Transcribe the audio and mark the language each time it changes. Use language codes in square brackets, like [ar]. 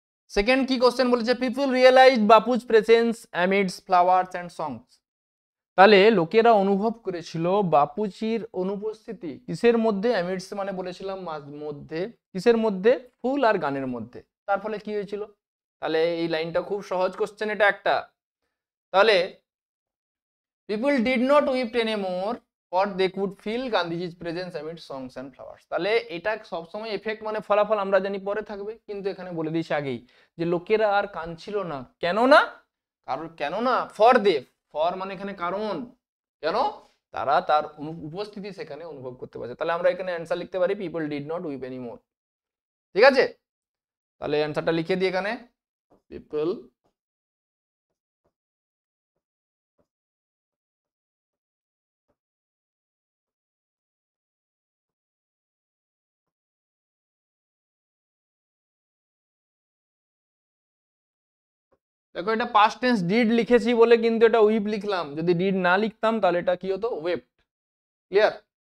[bn] Second কি question বলেছে, [en] people realise Bapu's presence amid flowers and songs, [bn] তাহলে লোকেরা অনুভব করেছিল বাপুজির অনুপস্থিতি কিসের মধ্যে, অ্যামিডস মানে বলেছিলাম মধ্যে, কিসের মধ্যে, ফুল আর গানের মধ্যে। তার ফলে কি হয়েছিল, তাহলে এই লাইনটা খুব সহজ কোশ্চেন এটা একটা। তাহলে [en] People did not weep any more or they could feel Gandhiji's presence amid songs and flowers। [bn] তাহলে এটা সবসময় এফেক্ট মানে ফলাফল আমরা জানি পরে থাকবে, কিন্তু এখানে বলে দিয়েছে আগেই যে লোকেরা আর কাঁদছিল না। কেন না? কারণ কেন না, ফর দে, ফর মানে এখানে কারণ, কেন তারা তার উপস্থিতি সেখানে অনুভব করতে পারছে। তাহলে আমরা এখানে অ্যান্সার লিখতে পারি [en] People did not weep anymore. [bn] ঠিক আছে, তাহলে অ্যান্সারটা লিখে দিই এখানে, পিপল দেখো এটা পাস্ট টেন্স ডিড লিখেছি বলে কিন্তু এটা উইপ লিখলাম, যদি ডিড না লিখতাম তাহলে এটা কি হতো, ওয়েপ্ট। ক্লিয়ার?